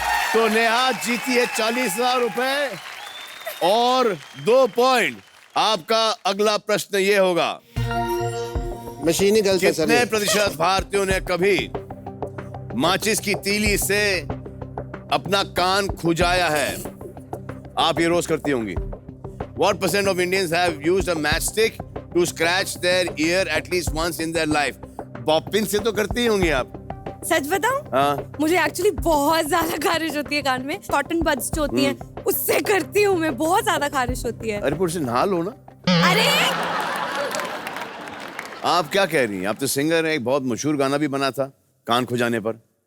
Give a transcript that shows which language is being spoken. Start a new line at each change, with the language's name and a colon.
Hindi: तो नेहा जीती है 40,000 रुपए और 2 पॉइंट। आपका अगला प्रश्न ये होगा, मशीनी गलत है सर। कितने प्रतिशत भारतीयों ने कभी माचिस की तीली से अपना कान खुजाया है? आप ये रोज करती होंगी।
English: What % of Indians have used a matchstick to scratch their ear at least once in their life?
Hindi: Poppin से तो करती होंगी आप। सच बताऊं? हाँ। मुझे एक्चुअली बहुत ज्यादा खारिश होती है कान में। कॉटन बड्स जो होती हैं उससे करती हूँ मैं। बहुत ज्यादा खारिश होती है। अरे पुरुष नहा लो ना। अरे आप क्या कह रही हैं? आप तो सिंगर हैं। एक बहुत मशहूर गाना भी बना था कान खुजाने पर।